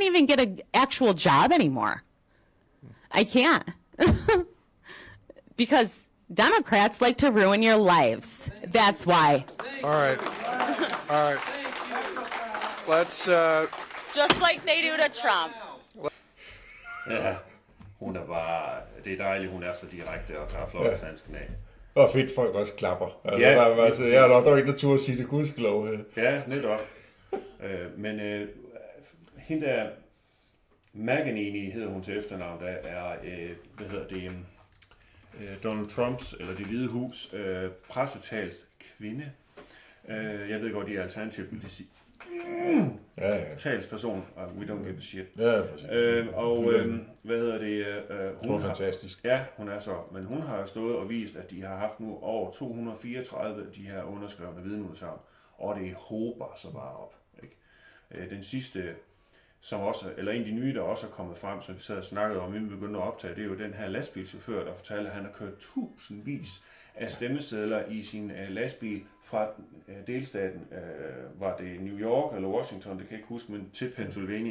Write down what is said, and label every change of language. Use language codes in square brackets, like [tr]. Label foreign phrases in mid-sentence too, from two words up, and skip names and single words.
[en] I can't even get an actual job anymore. I can't. Because Democrats like to ruin your lives. That's why. All right. Let's... Just like they do to Trump. [da] Ja, hun er bare... Det er dejligt, hun er så direkte og tager fløjtshandsken af. Og fedt, folk også klapper. Altså, ja, jeg er nok der ikke natur at sige det, gudskelov. Ja, netop. Men hende der... McEnany hedder hun til efternavn, der er, Donald Trumps, eller Det Hvide Hus, pressetals kvinde. Jeg ved godt, de er alternativt, vil det sige. Talsperson, [en] we don't give a shit. [da] Ja, hun er fantastisk. Ja, hun er så, men hun har stået og vist, at de har haft nu over 234 de her underskrevne vidneudsagn, og det hober så bare op. Ikke? Den sidste, som også, eller en af de nye, der også er kommet frem, som vi sad og snakkede om, inden vi begyndte at optage, det er jo den her lastbilchauffør, der fortalte, at han har kørt tusindvis af stemmesedler i sin lastbil fra delstaten, var det New York eller Washington, det kan jeg ikke huske, men til Pennsylvania.